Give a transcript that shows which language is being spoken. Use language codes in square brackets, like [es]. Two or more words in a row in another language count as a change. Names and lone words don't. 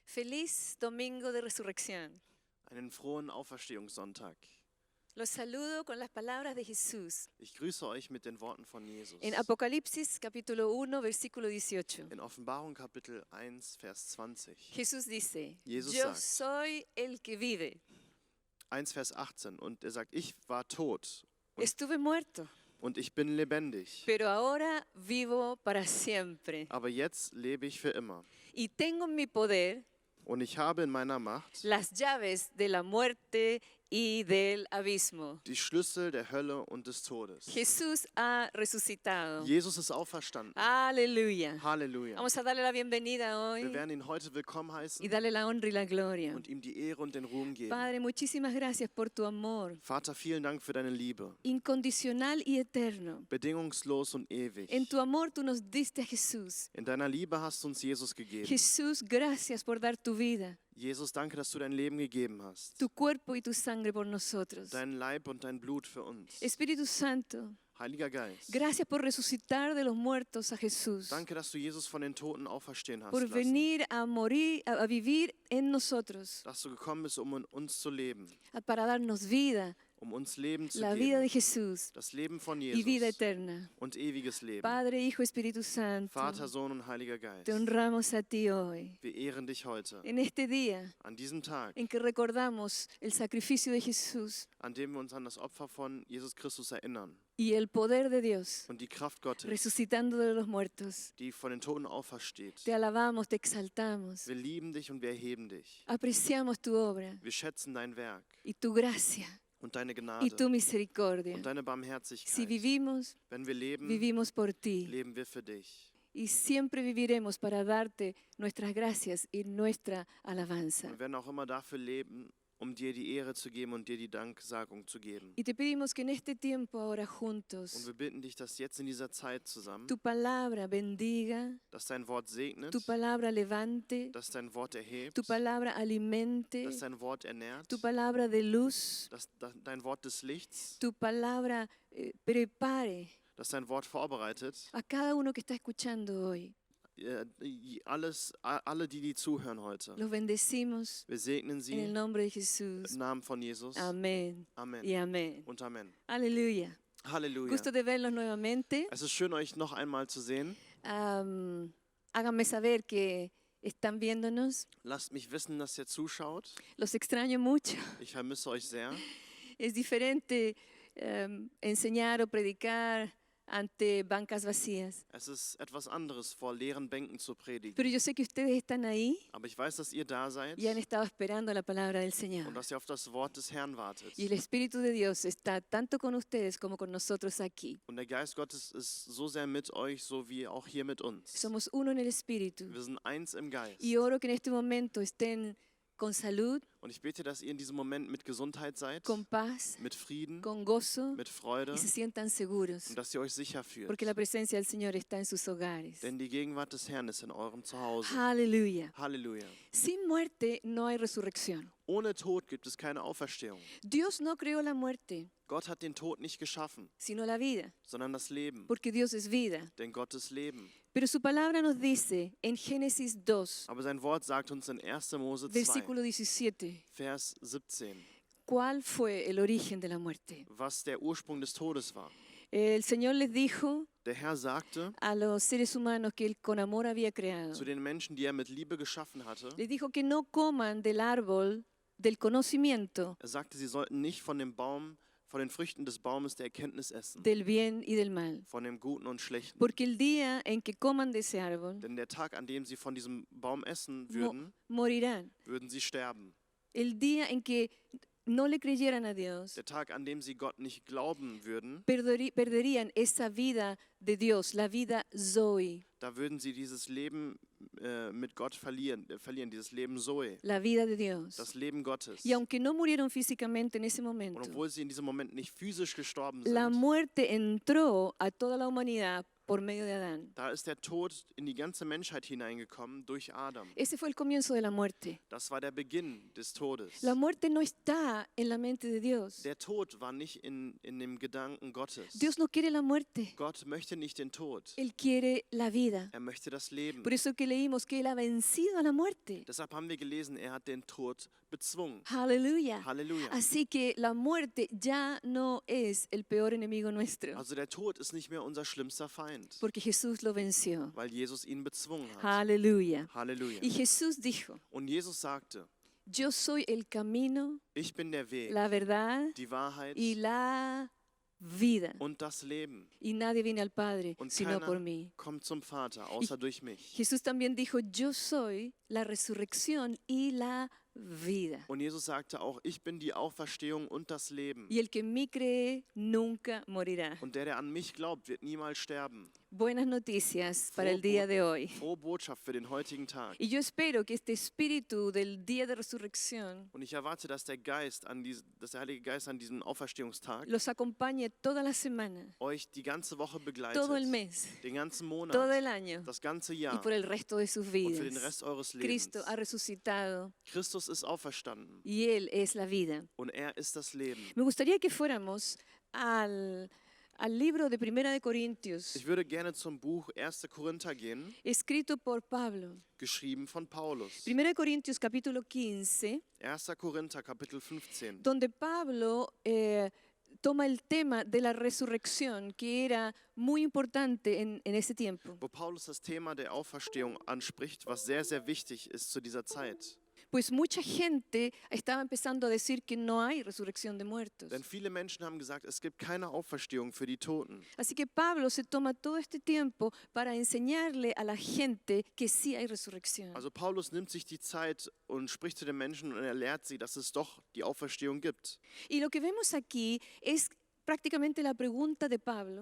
[es] Feliz Domingo de Resurrección. [de] Einen frohen Auferstehungssonntag. [es] Los saludo con las palabras de Jesús. [de] Ich grüße euch mit den Worten von Jesus. [es] En Apocalipsis capítulo 1, versículo 18. [de] In Offenbarung Kapitel 1, Vers 20. [es] Jesús dice, [de] Jesus [es] yo [de] sagt, [es] soy el que vive. [de] 1, Vers 18. Und er sagt, ich war tot [es] Estuve muerto, [de] und ich bin lebendig. [es] pero ahora vivo para siempre. [de] Aber jetzt lebe ich für immer. [es] Y tengo en mi poder [de] Und ich habe in meiner Macht [es] las llaves de la muerte y del abismo. [de] die Schlüssel der Hölle und des Todes. [es] Jesús ha resucitado. [de] Jesus ist auferstanden. [es] Aleluya. [de] Halleluja. [es] Vamos a darle la bienvenida [de] Wir [es] hoy [de] werden ihn heute willkommen [es] y [de] heißen [es] darle la honra y la gloria. [de] und ihm die Ehre und den Ruhm geben. [es] Padre, muchísimas gracias por tu amor [de] Vater, vielen Dank für deine Liebe. [es] incondicional y eterno. [de] Bedingungslos und ewig. [es] En tu amor tú nos diste a Jesús. [de] In deiner Liebe hast du uns Jesus gegeben. [es] Jesús, gracias por dar tu vida, [de] Jesus, danke, dass du dein Leben gegeben hast. [es] tu cuerpo y tu sangre por nosotros. [de] Dein Leib und dein Blut für uns. [es] Espíritu Santo, [de] Heiliger Geist, [es] gracias por resucitar de los muertos a Jesús, [de] danke, dass du Jesus von den Toten auferstehen hast [es] por [de] lassen. [es] venir a morir, a vivir en nosotros, [de] Dass du gekommen bist, um in uns zu leben. [es] para darnos vida, [de] Um uns Leben zu [es] la vida de [de] geben. [es] Jesús [de] Das Leben von [es] y vida [de] Jesus [es] eterna. [de] und ewiges Leben. [es] Padre, Hijo, Espíritu Santo, [de] Vater, Sohn und Heiliger Geist. [es] te honramos a ti hoy, [de] Wir ehren dich heute. [es] en este día [de] An diesem Tag, [es] en que recordamos el sacrificio de Jesús [de] an dem wir uns an das Opfer von Jesus Christus erinnern. [es] y el poder de Dios [de] Und die Kraft Gottes, [es] resucitando de los muertos. [de] die von den Toten aufersteht. [es] Te alabamos, te exaltamos, [de] Wir lieben dich und wir erheben dich. [es] apreciamos tu obra [de] Wir schätzen dein Werk [es] y tu gracia [de] und deine [es] y [de] Gnade [es] tu misericordia. [de] und deine [es] Si [de] Barmherzigkeit. [es] vivimos, [de] Wenn wir leben, [es] vivimos por ti [de] leben wir für dich. [es] y siempre viviremos para darte nuestras gracias y nuestra alabanza. [de] Und werden auch immer dafür leben, um dir die Ehre zu geben und dir die Danksagung zu geben. [es] Y te pedimos que en este tiempo ahora [de] Und [es] juntos [de] wir bitten dich, dass jetzt in dieser Zeit zusammen, [es] tu palabra bendiga, [de] dass dein Wort segnet, [es] tu palabra levante, [de] dass dein Wort erhebt, [es] tu palabra alimente, [de] dass dein Wort ernährt, [es] tu palabra de luz, [de] dass dein Wort des Lichts, [es] tu palabra prepare [de] dass dein Wort vorbereitet, [es] a cada uno que está escuchando hoy. [de] alle, die zuhören heute. [es] Los bendecimos [de] Wir segnen [es] en el [de] sie [es] nombre de [de] im [es] Jesús. [de] Namen von Jesus. [es] Amén [de] Amen [es] y amén. [de] und Amen. [es] Aleluya. [de] Halleluja. [es] Gusto de verlos nuevamente. [de] Es ist schön, euch noch einmal zu sehen. [es] Háganme saber que están viéndonos. [de] Lasst mich wissen, dass ihr zuschaut. [es] Los extraño mucho. [de] Ich vermisse euch sehr. [es] Es diferente enseñar o predicar ante bancas vacías. [de] Es ist etwas anderes, vor leeren Bänken zu predigen. [es] Pero yo sé que ustedes están ahí [de] Aber ich weiß, dass ihr da seid [es] y han estado esperando la palabra del [de] und [es] Señor. [de] dass ihr auf das Wort des Herrn wartet. [es] Y el Espíritu de Dios está tanto con ustedes como con nosotros aquí. [de] Und der Geist Gottes ist so sehr mit euch, so wie auch hier mit uns. [es] Somos uno en el Espíritu. [de] Wir sind eins im Geist. [es] Y oro que en este momento estén con salud, [de] Und ich bete, dass ihr in diesem Moment mit Gesundheit seid, [es] con paz, [de] mit Frieden, [es] con gozo [de] mit Freude [es] y se sientan seguros. [de] und dass ihr euch sicher fühlt. [es] Porque la presencia del Señor está en sus hogares. [de] Denn die Gegenwart des Herrn ist in eurem Zuhause. [es] Aleluya. [de] Halleluja. [es] Sin muerte no hay resurrección. [de] Ohne Tod gibt es keine Auferstehung. [es] Dios no creó la muerte, [de] Gott hat den Tod nicht geschaffen, [es] sino la vida, [de] sondern das Leben. [es] porque Dios es vida. [de] Denn Gott ist Leben. [es] Pero su palabra nos dice en Génesis 2, [de] Aber sein Wort sagt uns in 1. Mose 2, [es] versículo 17, [de] Vers 17, [es] cuál fue el origen de la muerte. [de] was der Ursprung des Todes war. [es] El Señor les dijo [de] Der Herr sagte [es] a los seres humanos que Él con amor había creado, [de] zu den Menschen, die er mit Liebe geschaffen hatte, [es] les dijo que no coman del árbol del conocimiento [de] er sagte, sie sollten nicht von den Früchten des Baumes der Erkenntnis essen, [es] del bien y del mal. [de] von dem Guten und Schlechten. [es] Porque el día en que coman de ese árbol, [de] Denn der Tag, an dem sie von diesem Baum essen würden, [es] morirán. [de] würden sie sterben. [es] El día en que no le creyeran a Dios, [de] Der Tag, an dem sie Gott nicht glauben würden, [es] perderían esa vida de Dios, la vida Zoe, [de] da würden sie dieses Leben mit Gott verlieren, dieses Leben Zoe, [es] la vida de Dios. [de] das Leben Gottes. [es] Y aunque no murieron físicamente en ese [de] Und [es] momento, [de] obwohl sie in diesem Moment nicht physisch gestorben [es] la [de] sind, [es] muerte entró a toda la humanidad por medio de Adán. [de] Da ist der Tod in die ganze Menschheit hineingekommen durch Adam. [es] Ese fue el comienzo de la muerte. [de] Das war der Beginn des Todes. [es] La muerte no está en la mente de Dios. [de] Der Tod war nicht in dem Gedanken Gottes. [es] Dios no quiere la muerte, [de] Gott möchte nicht den Tod. [es] Él quiere la vida. [de] Er möchte das Leben. [es] Por eso que leímos que Él ha vencido a la muerte. [de] Deshalb haben wir gelesen, er hat den Tod bezwungen. [es] Aleluya. [de] Halleluja. [es] Así que la muerte ya no es el peor enemigo nuestro, [de] Also der Tod ist nicht mehr unser schlimmster Feind, [es] porque Jesús lo venció. [de] weil Jesus ihn bezwungen hat. [es] Aleluya. [de] Halleluja. [es] Y Jesús dijo, [de] Und Jesus sagte, [es] yo soy el camino, [de] ich bin der Weg, [es] la verdad [de] die Wahrheit [es] y la vida. [de] und das Leben. [es] Y nadie viene al Padre [de] Und [es] sino por [de] keiner [es] mí. [de] kommt zum Vater, außer durch mich. [es] Jesús también dijo, yo soy la resurrección y la vida. [de] Und Jesus sagte auch, ich bin die Auferstehung und das Leben. [es] Y el que en mí cree nunca morirá. [de] Und der an mich glaubt, wird niemals sterben. [es] Buenas noticias para el día de hoy. [de] Frohe Botschaft für den heutigen Tag. [es] Y yo espero que este espíritu del día de resurrección [de] Und ich erwarte, dass der Heilige Geist an diesem Auferstehungstag [es] los acompañe toda la semana, [de] euch die ganze Woche begleitet, [es] todo el mes, [de] den ganzen [es] todo [de] Monat, [es] el año [de] das ganze [es] y [de] Jahr [es] por el resto de sus [de] und für den [es] vidas. [de] Rest eures Lebens. [es] Cristo ha resucitado [de] Christus ist auferstanden [es] y Él es la vida. [de] und er ist das Leben. [es] Me gustaría que fuéramos al libro de Primera de Corintios, [de] Ich würde gerne zum Buch 1. Korinther gehen, [es] escrito por Pablo. [de] geschrieben von Paulus. [es] Primera de Corintios capítulo 15, [de] 1. Korinther Kapitel 15. [es] donde Pablo toma el tema de la resurrección, que era muy importante en ese tiempo. [de] Wo Paulus das Thema der Auferstehung anspricht, was sehr, sehr wichtig ist zu dieser Zeit. [es] Pues mucha gente estaba empezando a decir que no hay resurrección de muertos. [de] Denn viele Menschen haben gesagt, es gibt keine Auferstehung für die Toten. [es] Así que Pablo se toma todo este tiempo para enseñarle a la gente que sí hay resurrección. [de] Also Paulus nimmt sich die Zeit und spricht zu den Menschen und er lehrt sie, dass es doch die Auferstehung gibt. [es] Y lo que vemos aquí es prácticamente la pregunta de Pablo: